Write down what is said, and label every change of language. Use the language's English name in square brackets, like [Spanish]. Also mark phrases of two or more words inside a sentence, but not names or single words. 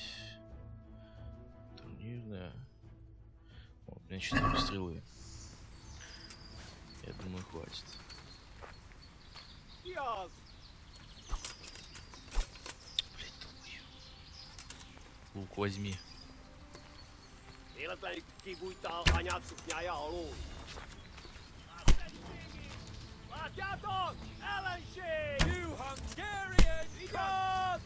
[Russian] Турнирная. О, у меня 4 стрелы. Я думаю, хватит. [Hungarian] Kiaz! [Russian] Блядь, думаю. Лук возьми. [Hungarian] Véletlenül kibújtál anyád ja alól. Látjátok! Ellenség! [English] You Hungarians! Igaz!